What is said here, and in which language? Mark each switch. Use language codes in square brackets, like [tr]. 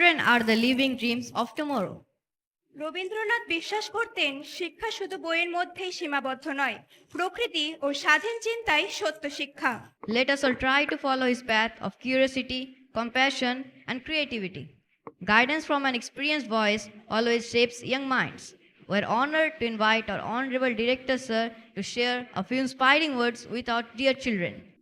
[en] are the living dreams of tomorrow. [bn] Rabindranath বিশ্বাস করতেন শিক্ষা শুধু বইয়ের মধ্যেই সীমাবদ্ধ নয়, প্রকৃতি ও স্বাধীন চিন্তাই সত্য শিক্ষা। [en] Let us all try to follow his path of curiosity, compassion, and creativity. Guidance from an experienced voice always shapes young minds. We're honored to invite our Honorable Director Sir to share a few inspiring words with our dear children.